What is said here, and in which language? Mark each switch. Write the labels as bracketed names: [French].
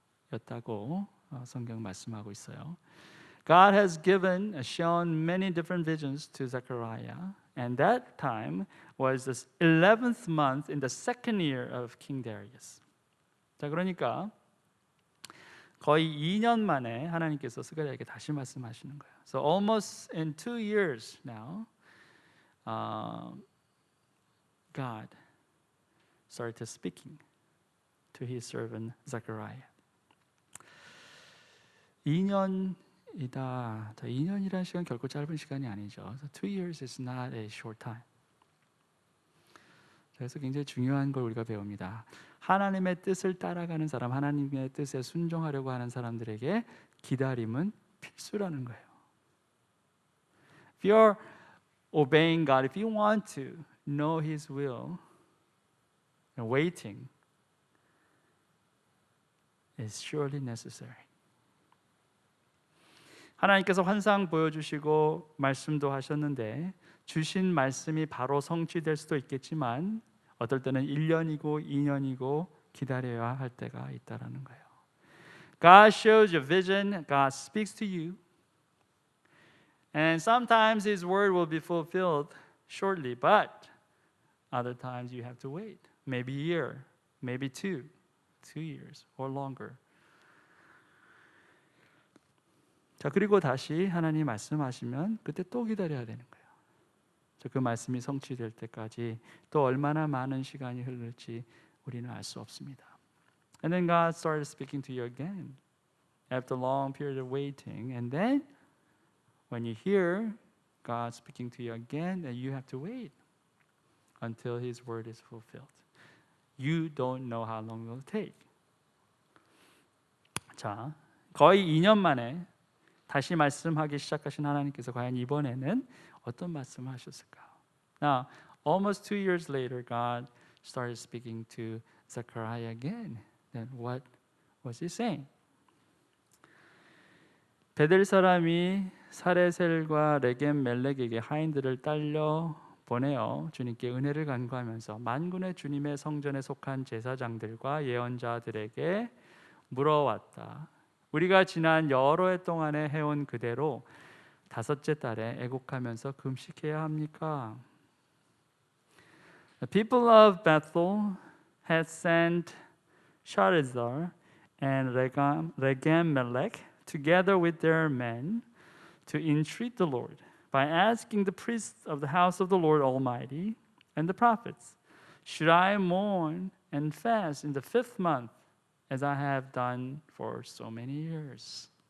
[Korean] 때였다고 성경 말씀하고 있어요. [English] God has shown many different visions to Zechariah, and that time was the 11th month in the second year of King Darius. [Korean] 자, 그러니까 거의 2년 만에 하나님께서 스가랴에게 다시 말씀하시는 거예요. [English] So almost in 2 years now, God started speaking to His servant Zechariah. [Korean] 2년이다. 2년이라는 시간 결코 짧은 시간이 아니죠. [English] So 2 years is not a short time. [Korean] 그래서 굉장히 중요한 걸 우리가 배웁니다. 하나님의 뜻을 따라가는 사람, 하나님의 뜻에 순종하려고 하는 사람들에게 기다림은 필수라는 거예요. [English] If you're obeying God, if you want to know His will, waiting is surely necessary. [Korean] 하나님께서 환상 보여주시고 말씀도 하셨는데 주신 말씀이 바로 성취될 수도 있겠지만 어떨 때는 1년이고 2년이고 기다려야 할 때가 있다라는 거예요. [English] God shows you vision, God speaks to you. And sometimes His word will be fulfilled shortly, but other times you have to wait. Maybe a year, maybe 2 years or longer. [Korean] 자, 그리고 다시 하나님 말씀하시면 그때 또 기다려야 되는 거예요. 그 말씀이 성취될 때까지 또 얼마나 많은 시간이 흐를지 우리는 알 수 없습니다. [English] And then God started speaking to you again after a long period of waiting. And then when you hear God speaking to you again, then you have to wait until His word is fulfilled. You don't know how long it will take. [Korean] 자, 거의 2년 만에 다시 말씀하기 시작하신 하나님께서 과연 이번에는 어떤 말씀을 하셨을까? [English] Now, almost 2 years later, God started speaking to Zechariah again. Then what was He saying? [Korean] 베델 사람이 사레셀과 레겜 멜렉에게 하인들을 딸려 보내어 주님께 은혜를 간구하면서 만군의 주님의 성전에 속한 제사장들과 예언자들에게 물어왔다. 우리가 지난 여러 해 동안에 해온 그대로 다섯째 달에 애곡하면서 금식해야 합니까? [English] The people of Bethel had sent Sharezer and Regem-melech together with their men to entreat the Lord by asking the priests of the house of the Lord Almighty and the prophets, should I mourn and fast in the 5th month as I have done for so many years?